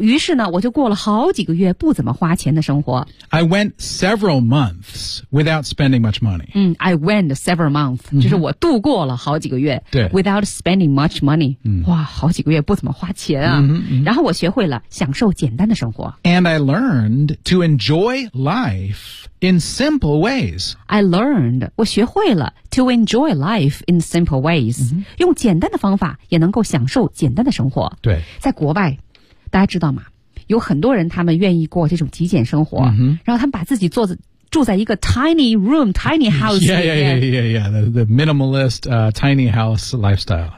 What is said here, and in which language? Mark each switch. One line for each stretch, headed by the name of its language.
Chinese: 于是呢我就过了好几个月不怎么花钱的生活
English: I went several months without spending much money、嗯、I went several months、mm-hmm.
Chinese: 就是我度过了好几个月
English: Without spending much money、 mm-hmm.
Chinese: 哇好几个月不怎么花钱啊、 mm-hmm. Mm-hmm. 然后我学会了享受简单的生活
English: And I learned to enjoy lifeIn simple ways. I learned,
Chinese: 我学会了
English: to enjoy life in simple ways.、 Mm-hmm.
Chinese: 用简单的方法也能够享受简单的生活。对。在国外，大家知道吗？有很多人他们愿意过这种极简生活。 Mm-hmm. 然后他们把自己做的住在一个
English: tiny room, tiny house. Yeah, yeah, yeah, yeah, yeah. The minimalist, tiny house lifestyle.